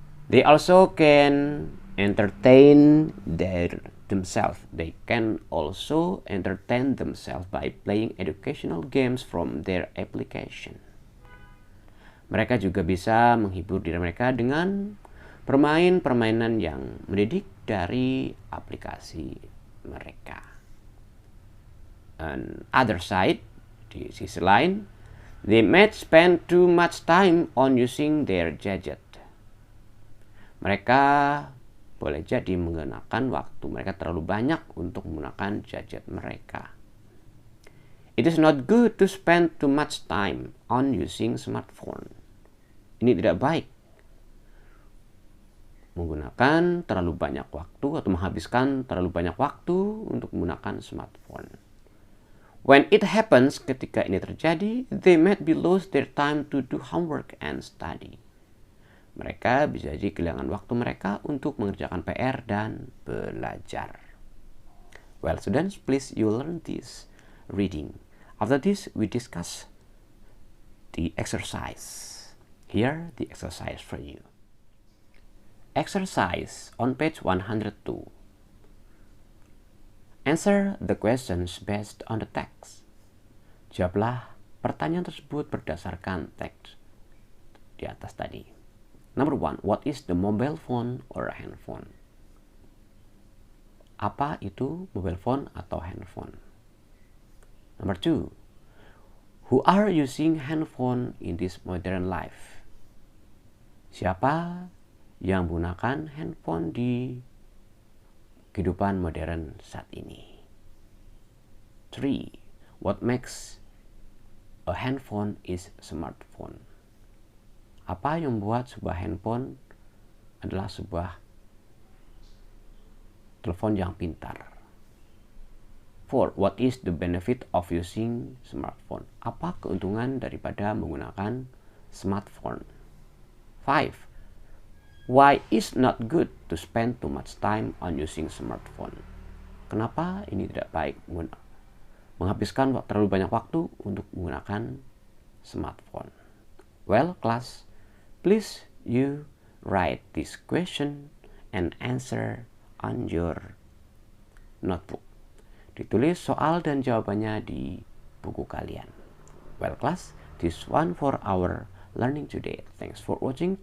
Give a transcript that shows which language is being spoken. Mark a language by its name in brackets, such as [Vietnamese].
[English] They also can entertain themselves. They can also entertain themselves by playing educational games from their application. [Indonesian] Mereka juga bisa menghibur diri mereka dengan permainan yang mendidik dari aplikasi mereka. [English] On other side, [Indonesian] di sisi lain, [English] they might spend too much time on using their gadget. [Indonesian] Mereka boleh jadi menggunakan waktu mereka terlalu banyak untuk menggunakan gadget mereka. [English] It is not good to spend too much time on using smartphone. [Indonesian] Ini tidak baik. Menggunakan terlalu banyak waktu atau menghabiskan terlalu banyak waktu untuk menggunakan smartphone. [English] When it happens, [Indonesian] ketika ini terjadi, [English] they might be lose their time to do homework and study. [Indonesian] Mereka bisa jadi kehilangan waktu mereka untuk mengerjakan PR dan belajar. [English] Well, students, please you learn this reading. After this, we discuss the exercise. Here, the exercise for you. Exercise on page 102. Answer the questions based on the text. [Indonesian] Jawablah pertanyaan tersebut berdasarkan teks di atas tadi. [English] Number 1, what is the mobile phone or handphone? [Indonesian] Apa itu mobile phone atau handphone? [English] Number 2, Who are using handphone in this modern life? [Indonesian] Siapa yang menggunakan handphone di kehidupan modern saat ini? 3. [English] What makes a handphone is smartphone? [Indonesian] Apa yang membuat sebuah handphone adalah sebuah telepon yang pintar? 4. [English] What is the benefit of using smartphone? [Indonesian] Apa keuntungan daripada menggunakan smartphone? 5. [English] Why is not good to spend too much time on using smartphone? [Indonesian] Kenapa ini tidak baik menghabiskan terlalu banyak waktu untuk menggunakan smartphone? [English] Well, class, please you write this question and answer on your notebook. [Indonesian] Ditulis soal dan jawabannya di buku kalian. [English] Well, class, this one for our learning today. Thanks for watching.